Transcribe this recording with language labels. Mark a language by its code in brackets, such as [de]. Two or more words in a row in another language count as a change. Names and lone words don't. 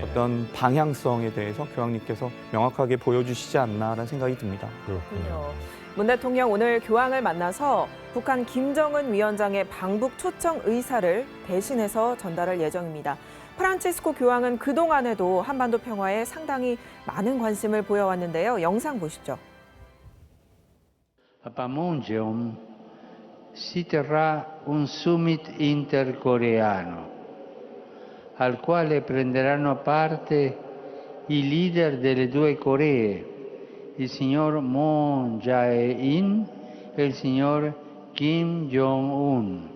[ko] 어떤 방향성에 대해서 교황님께서 명확하게 보여주시지 않나라는 생각이 듭니다. 그렇군요. 문 대통령 오늘 교황을 만나서 북한 김정은 위원장의 방북 초청 의사를 대신해서 전달할 예정입니다. 프란치스코 교황은 그동안에도 한반도 평화에 상당히 많은 관심을 보여왔는데요. 영상 보시죠. [it] A Panmunjom si terrà un summit intercoreano al quale prenderanno parte i leader delle due Coree, il signor Moon Jae-in e il signor Kim Jong-un.